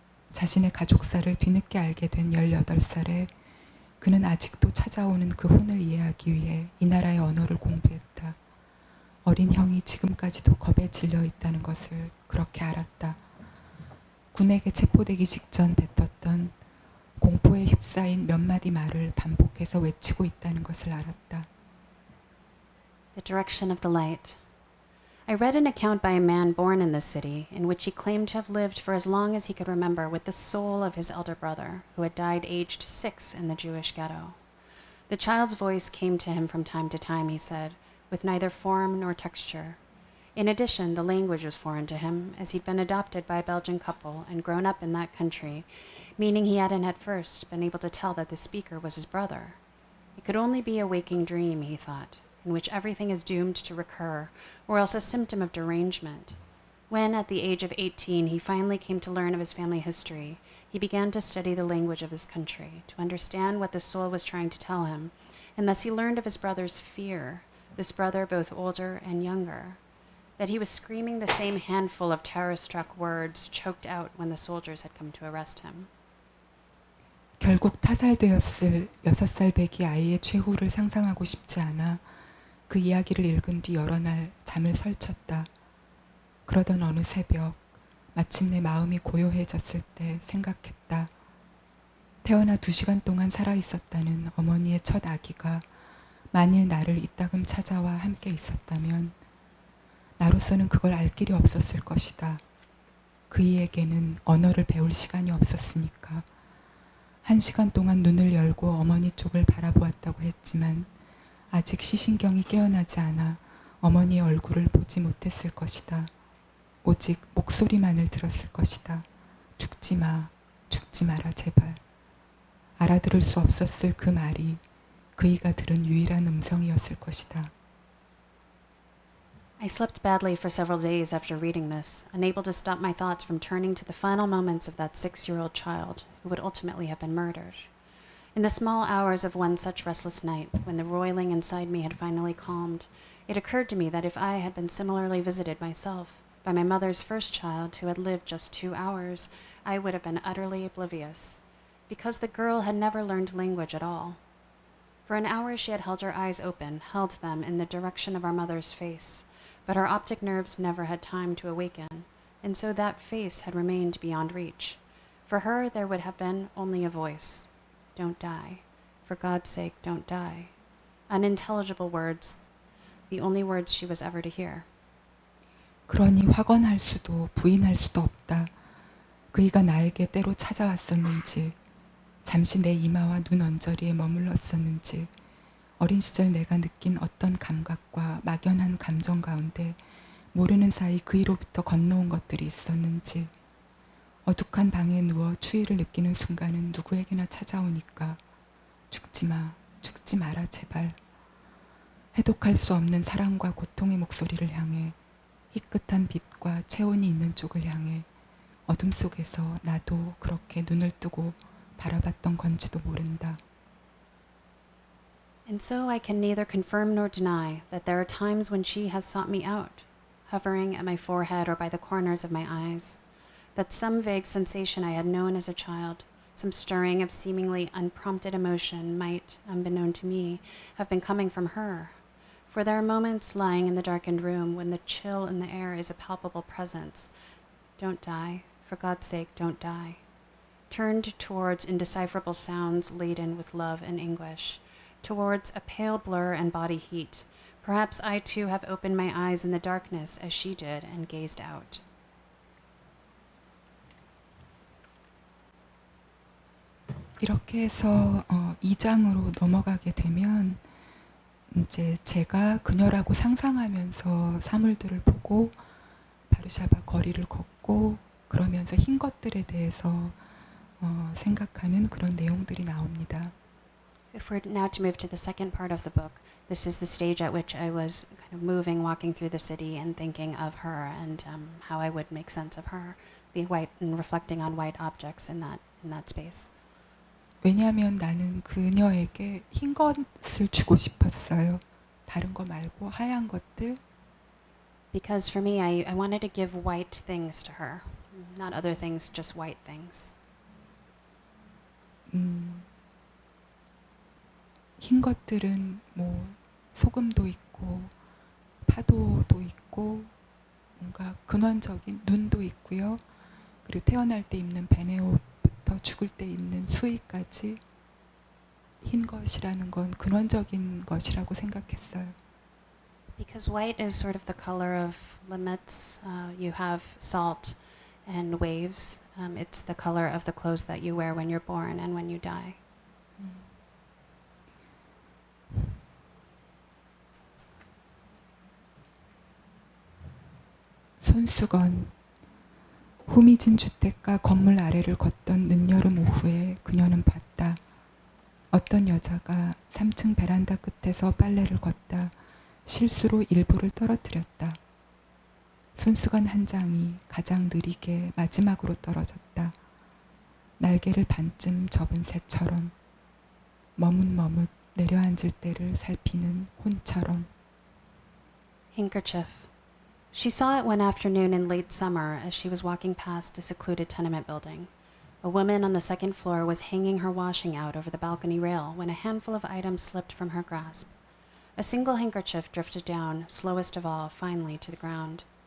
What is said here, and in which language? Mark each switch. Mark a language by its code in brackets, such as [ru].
[ko] 자신의 가족사를 뒤늦게 알게 된 18살에 그는 아직도 찾아오는 그 혼을 이해하기 위해 이 나라의 언어를 공부했다. 어린 형이 지금까지도 겁에 질려 있다는 것을 그렇게 알았다. 군에게 체포되기 직전 뱉었던 공포에 휩싸인 몇 마디 말을 반복해서 외치고 있다는 것을 알았다. [en] The direction of the light. I read an account by a man born in this city, in which he claimed to have lived for as long as he could remember with the soul of his elder brother, who had died aged 6 in the Jewish ghetto. The child's voice came to him from time to time, he said, with neither form nor texture. In addition, the language was foreign to him, as he'd been adopted by a Belgian couple and grown up in that country, meaning he hadn't at first been able to tell that the speaker was his brother. It could only be a waking dream, he thought, in which everything is doomed to recur, or else a symptom of derangement. When, at the age of 18, he finally came to learn of his family history, he began to study the language of his country, to understand what the soul was trying to tell him, and thus he learned of his brother's fear, this brother both older and younger, that he was screaming the same handful of terror-struck words choked out when the soldiers had come to arrest him. [ko] 결국 타살되었을 6살 배기 아이의 최후를 상상하고 싶지 않아 그 이야기를 읽은 뒤 여러 날 잠을 설쳤다. 그러던 어느 새벽 마침내 마음이 고요해졌을 때 생각했다. 태어나 2시간 동안 살아있었다는 어머니의 첫 아기가 만일 나를 이따금 찾아와 함께 있었다면 나로서는 그걸 알 길이 없었을 것이다. 그이에게는 언어를 배울 시간이 없었으니까. 1시간 동안 눈을 열고 어머니 쪽을 바라보았다고 했지만 아직 시신경이 깨어나지 않아 어머니의 얼굴을 보지 못했을 것이다. 오직 목소리만을 들었을 것이다. 죽지 마, 죽지 마라 제발. 알아들을 수 없었을 그 말이 그이가 들은 유일한 음성이었을 것이다. [en] I slept badly for several days after reading this, unable to stop my thoughts from turning to the final moments of that 6-year-old child who would ultimately have been murdered. In the small hours of one such restless night, when the roiling inside me had finally calmed, it occurred to me that if I had been similarly visited myself by my mother's first child who had lived just 2 hours, I would have been utterly oblivious, because the girl had never learned language at all. For an hour she had held her eyes open, held them in the direction of our mother's face, but her optic nerves never had time to awaken, and so that face had remained beyond reach. For her there would have been only a voice. Don't die. For God's sake, don't die. Unintelligible words, the only words she was ever to hear. [ko] 그러니 확언할 수도 부인할 수도 없다. 그이가 나에게 때로 찾아왔었는지, 잠시 내 이마와 눈 언저리에 머물렀었는지, 어린 시절 내가 느낀 어떤 감각과 막연한 감정 가운데 모르는 사이 그이로부터 건너온 것들이 있었는지, 어둑한 방에 누워 추위를 느끼는 순간은 누구에게나 찾아오니까 죽지 마, 죽지 마라 제발. 해독할 수 없는 사랑과 고통의 목소리를 향해, 희끗한 빛과 체온이 있는 쪽을 향해 어둠 속에서 나도 그렇게 눈을 뜨고 바라봤던 건지도 모른다. [en] And so I can neither confirm nor deny that there are times when she has sought me out, hovering at my forehead or by the corners of my eyes, that some vague sensation I had known as a child, some stirring of seemingly unprompted emotion might, unbeknown to me, have been coming from her. For there are moments lying in the darkened room when the chill in the air is a palpable presence. Don't die. For God's sake, don't die. Turned towards indecipherable sounds laden with love and anguish, towards a pale blur and body heat. Perhaps I too have opened my eyes in the darkness as she did and gazed out. [ko] 이렇게 해서 2장으로 넘어가게 되면 이제 제가 그녀라고 상상하면서 사물들을 보고 바르샤바 거리를 걷고 그러면서 흰 것들에 대해서 생각하는 그런 내용들이 나옵니다. [en] If we're now to move to the second part of the book, this is the stage at which I was kind of moving, walking through the city and thinking of her and how I would make sense of her, the white and reflecting on white objects in that space. [ko] 왜냐하면 나는 그녀에게 흰 것을 주고 싶었어요. 다른 거 말고 하얀 것들, [en] Because for me, I wanted to give white things to her. Not other things, just white things. [ko] 흰 것들은 뭐 소금도 있고 파도도 있고 뭔가 근원적인 눈도 있고요. 그리고 태어날 때 입는 베네 옷부터 죽을 때 입는 수의까지 흰 것이라는 건 근원적인 것이라고 생각했어요. [en] Because white is sort of the color of limits. You have salt and waves. It's the color of the clothes that you wear when you're born and when you die. [ko] 손수건. 후미진 주택가 건물 아래를 걷던 늦여름 오후에 그녀는 봤다. 어떤 여자가 3층 베란다 끝에서 빨래를 걷다 실수로 일부를 떨어뜨렸다. 손수건 한 장이 가장 느리게 마지막으로 떨어졌다. 날개를 반쯤 접은 새처럼 머뭇머뭇 내려앉을 때를 살피는 혼처럼. [en] Handkerchief. She saw it one afternoon in late summer as she was walking past a secluded tenement building. A woman on the second floor was hanging her washing out over the balcony rail when a handful of items slipped from her grasp. A single handkerchief drifted down, slowest of all, finally to the ground.